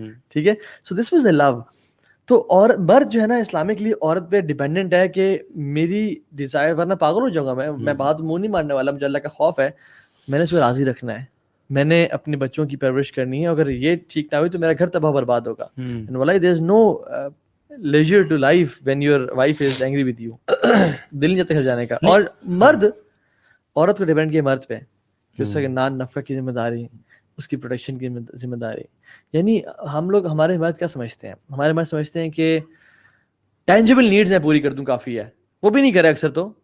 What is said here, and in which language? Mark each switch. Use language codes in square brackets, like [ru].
[ur] ٹھیک ہے, [en] So this was a low. [ur] تو اور مرد جو ہے نا اسلامکلی عورت پہ ڈیپینڈنٹ ہے کہ میری ڈیزائر, ورنہ پاگل ہو جاؤں گا میں بات منہ نہیں مارنے والا, مجھے اللہ کا خوف ہے, میں نے اس کو راضی رکھنا ہے, میں نے اپنے بچوں کی پرورش کرنی ہے, اگر یہ ٹھیک نہ ہوئی تو میرا گھر تباہ برباد ہوگا. [en] And wallahi there is no leisure to life when your wife is angry with you. [ur] دل نہیں چاہتا گھر جانے کا. اور مرد عورت کو ڈیپینڈ کیا مرد پہ کہ اس کا نان نفع کی ذمہ داری, اس کی پروٹیکشن کی ذمہ داری. یعنی ہم لوگ, ہمارے مرد کیا سمجھتے ہیں, ہمارے مرد سمجھتے ہیں کہ ٹینجیبل نیڈز میں پوری کر دوں کافی ہے, وہ بھی نہیں کرے اکثر. تو